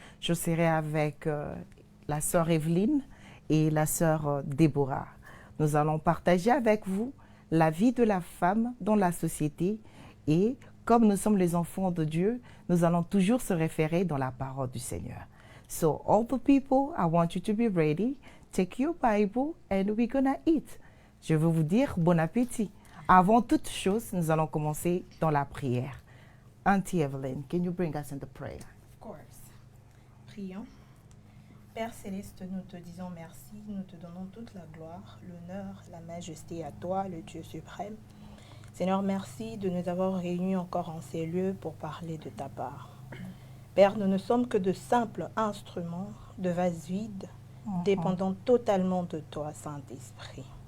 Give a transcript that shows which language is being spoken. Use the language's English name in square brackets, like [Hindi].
[French] Je serai avec la sœur Evelyne et la sœur Déborah. Nous allons partager avec vous la vie de la femme dans la société et comme nous sommes les enfants de Dieu, nous allons toujours se référer dans la parole du Seigneur. [English] So all the people, I want you to be ready. Take your Bible and we're gonna eat. [French] Je veux vous dire bon appétit. Avant toute chose, nous allons commencer dans la prière. [English] Auntie Evelyn, can you bring us in the prayer? Of course. [French] Prions. Père Céleste, nous te disons merci, nous te donnons toute la gloire, l'honneur, la majesté à toi, le Dieu suprême. Seigneur, merci de nous avoir réunis encore en ces lieux pour parler de ta part. Père, nous ne sommes que de simples instruments, de vases vides, dépendant totalement de toi, Saint-Esprit.